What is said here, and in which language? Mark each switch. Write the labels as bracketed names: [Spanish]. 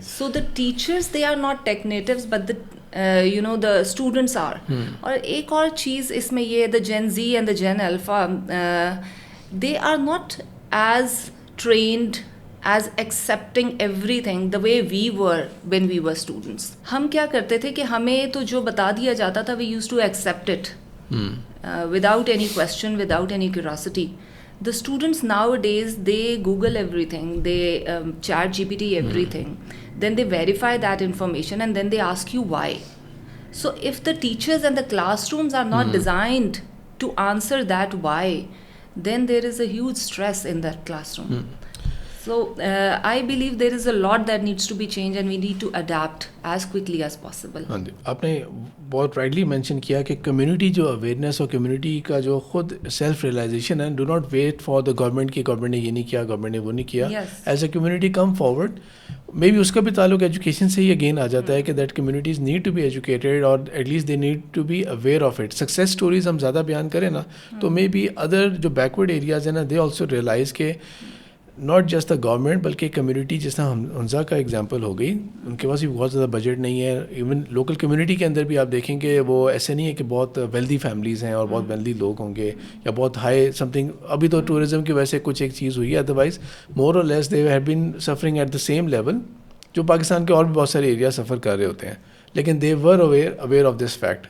[English] So the teachers, they are not tech natives, but the the students are. [Urdu] اور ایک اور چیز اس میں یہ, [English] the Gen Z and the Gen Alpha, they are not as trained as accepting everything the way we were when we were students. [Urdu] ہم کیا کرتے تھے کہ ہمیں تو جو بتا دیا جاتا تھا, [English] we used to accept it without any question, without any curiosity. The students nowadays, they Google everything, they chat GPT everything, then they verify that information, and then they ask you why. So if the teachers and the classrooms are not designed to answer that why, then there is a huge stress in that classroom. So I believe there is a lot that needs to be changed and we need to adapt as quickly as possible. [Urdu] ہاں جی, آپ نے بہت rightly mention کیا کہ community جو awareness اور community کا جو خود سیلف ریئلائزیشن ہے, [English] do not wait for the government [Urdu] کہ گورنمنٹ نے یہ نہیں کیا, گورنمنٹ نے وہ نہیں کیا. [English] As a community come forward. May be [Urdu] اس کا بھی تعلق ایجوکیشن سے ہی اگین آ جاتا ہے کہ [English] That communities need to be educated اور at least they need to be aware of it. [Urdu] Success stories ہم زیادہ بیان کریں نا تو مے بی ادر جو بیکورڈ ایریاز ہیں نا, [English] they also realize [Urdu] کہ [English] not just the government [Urdu] بلکہ کمیونٹی, جس طرح حمزہ کا ایگزامپل ہو گئی, ان کے پاس بھی بہت زیادہ بجٹ نہیں ہے. ایون لوکل کمیونٹی کے اندر بھی آپ دیکھیں کہ وہ ایسے نہیں ہے کہ بہت ویلدی فیملیز ہیں اور بہت ویلدی لوگ ہوں گے یا بہت ہائی سم تھنگ. ابھی تو ٹورزم کی وجہ سے کچھ ایک چیز ہوئی ہے, [English] otherwise more or less they have been suffering at the same level [Urdu] جو پاکستان کے اور بھی بہت سارے ایریا سفر کر رہے ہوتے ہیں. [English] لیکن they were aware of this fact.